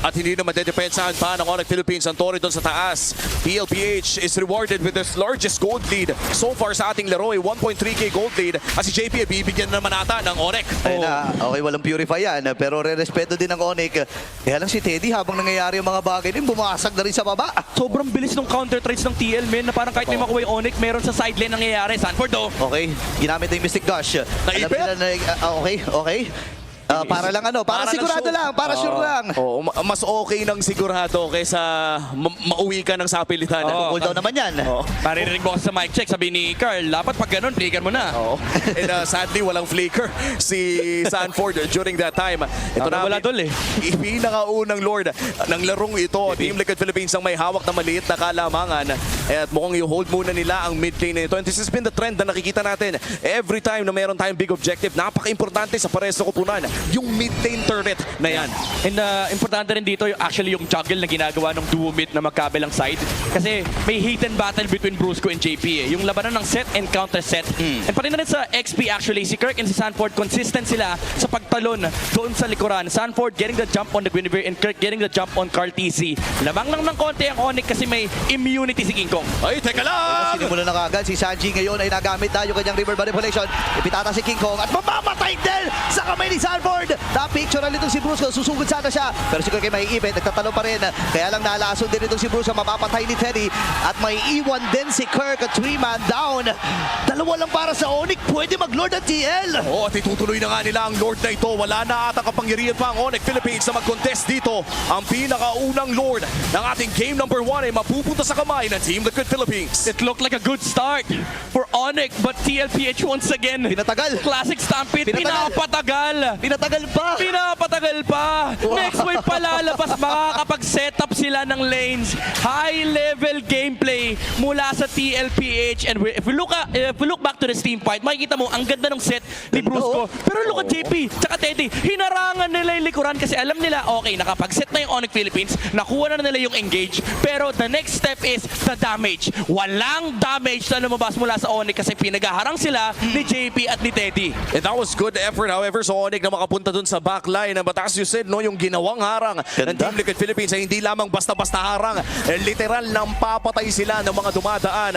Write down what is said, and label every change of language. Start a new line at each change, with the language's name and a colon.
Filipino: At hindi na madedepensahan pa ng Onyx Philippines ang Torre doon sa taas.
English: PLPH is rewarded with its largest gold lead so far
Filipino: sa ating laro,
English: ay 1.3k gold lead.
Filipino: At si JP ay bibigyan naman ata ng Onyx. Ayun na, okay, walang Purify yan, pero re-respeto din ng Onyx. Kaya lang si Teddy, habang nangyayari yung mga bagay din, bumasag na rin sa baba. Sobrang bilis ng counter trades ng TL, men, na parang kahit may makuha yung Onyx, meron sa sideline nangyayari. Sanford, oh. Okay, ginamit na yung Mystic Gush. Alam nila na, okay. Para lang para sigurado lang, para sure lang. Oh, mas okay nang sigurado kaysa mauwi ka ng sapilitan. Cooldown naman yan. Maririnig mo kasi sa mic check, sabi ni Carl, dapat pag ganun, flicker mo na.
English: And sadly,
Filipino: walang
English: flicker si Sanford during that time.
Filipino: Ito na, wala dol eh. Pinakaunang lord ng larong ito. Team Liquid Philippines ang may hawak na maliit na kalamangan. At mukhang i-hold muna nila ang mid lane na ito.
English: And this has been the trend
Filipino: na nakikita natin. Every time na meron tayong big objective, napaka-importante sa pares na kupunan yung mid lane turret na yan. And importante rin dito actually yung juggle na ginagawa ng duo mid na magkabilang side. Kasi may hidden battle between Brusco and JP eh. Yung labanan ng set and counter set. And pati na rin sa XP actually, si Kirk and si Sanford consistent sila sa pagtalon doon sa likuran.
English: Sanford getting the jump on the Guinevere and Kirk getting the jump on Carl TC.
Filipino: Lamang lang ng konti ang Onyx kasi may immunity si King Kong. Ay, teka lang! Sinimulan na kagad si Sanji ngayon ay nagamit na yung kanyang river manipulation. Ipitata si King Kong at mamamatay din sa kamay ni Sanford. Na-picture na itong si Brusco. Susugod sana siya. Pero si Kirk ay maiipit. Nagtatalo pa rin. Kaya lang nalason din itong si Brusco. Mapapatay ni Teddy. At may iwan din si Kirk at 3-man down. Dalawa lang para sa Onyx. Pwede mag-Lord at TL. Oh, at itutuloy na nga nila ang Lord na ito. Wala na ata kapangyarihan pa ang Onyx Philippines na mag-contest dito. Ang pinakaunang Lord ng ating game number 1 ay mapupunta sa kamay ng Team Liquid Philippines.
English: It looked like a good start for Onyx but TLPH once again.
Filipino: Pinatagal. Classic Stampede. Pinatagal. Pinapatagal. Pinatagal pa. Pinapatagal pa. Wow. Next wave palalabas, makakapag-setup sila ng lanes. High-level gameplay mula sa TLPH.
English: And if we look back to the Steam fight,
Filipino: makikita mo, ang ganda ng set ni Brusco. Pero
English: look at
Filipino: JP, tsaka Teddy, hinarangan nila yung likuran kasi alam nila, okay, nakapag-set na yung Onyx Philippines, nakuha na nila yung engage.
English: Pero the next step is the damage.
Filipino: Walang damage na lumabas mula sa Onyx kasi pinagaharang sila ni JP at ni Teddy.
English: And that was good effort, however,
Filipino: sa Onyx na makapunta dun sa backline.
English: But as you said, no,
Filipino: yung ginawang harang ng Ganda. Team Liquid Philippines ay hindi lamang basta-basta harang. Literal nang papatay sila ng mga dumadaan.